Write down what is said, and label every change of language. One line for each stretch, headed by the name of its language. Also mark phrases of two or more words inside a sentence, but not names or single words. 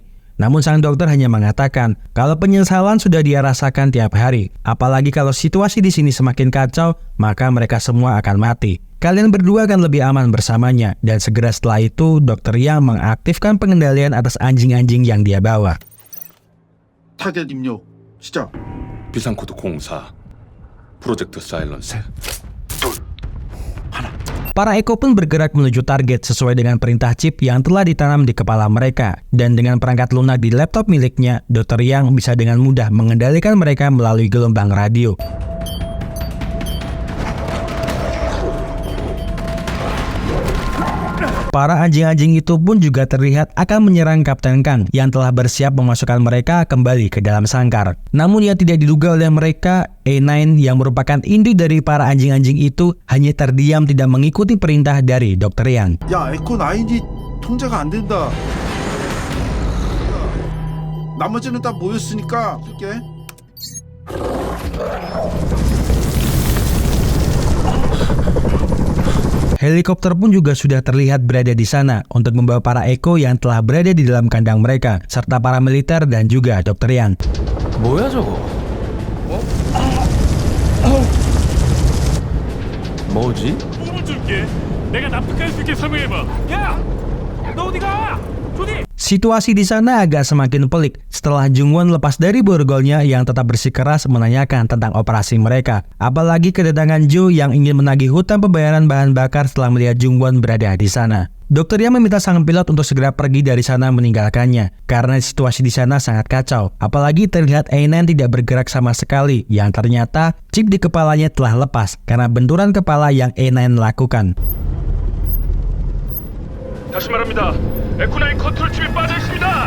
Indonesian: Namun sang dokter hanya mengatakan kalau penyesalan sudah dia rasakan tiap hari. Apalagi kalau situasi di sini semakin kacau, maka mereka semua akan mati. Kalian berdua akan lebih aman bersamanya. Dan segera setelah itu, Dr. Yang mengaktifkan pengendalian atas anjing-anjing yang dia bawa.
Korean: 타겟 입력 시작. 비상코드 04 프로젝트 사일런스 둘
Indonesian: Para Eko pun bergerak menuju target sesuai dengan perintah chip yang telah ditanam di kepala mereka. Dan dengan perangkat lunak di laptop miliknya, Dr. Yang bisa dengan mudah mengendalikan mereka melalui gelombang radio. Para anjing-anjing itu pun juga terlihat akan menyerang Kapten Kang yang telah bersiap memasukkan mereka kembali ke dalam sangkar. Namun yang tidak diduga oleh mereka, A9 yang merupakan induk dari para anjing-anjing itu hanya terdiam tidak mengikuti perintah dari Dr. Yang.
Korean: 야, 에코 9이 통제가 안 된다. 나머지는 다 모였으니까 할게.
Indonesian: Helikopter pun juga sudah terlihat berada di sana untuk membawa para Eko yang telah berada di dalam kandang mereka, serta para militer dan juga Dr. Yang.
Korean: 뭐야 저거? 뭐지? 물을 줄게. 내가 납득할 수 있게 설명해봐. 야, 너 어디 가? 조디.
Indonesian: Situasi di sana agak semakin pelik setelah Jungwon lepas dari borgolnya yang tetap bersikeras menanyakan tentang operasi mereka. Apalagi kedatangan Jo yang ingin menagih hutang pembayaran bahan bakar setelah melihat Jungwon berada di sana. Dr. Yang meminta sang pilot untuk segera pergi dari sana meninggalkannya karena situasi di sana sangat kacau. Apalagi terlihat A9 tidak bergerak sama sekali yang ternyata chip di kepalanya telah lepas karena benturan kepala yang A9 lakukan.
Korean: 다시 말합니다. 에코9 컨트롤 칩이 빠져 있습니다.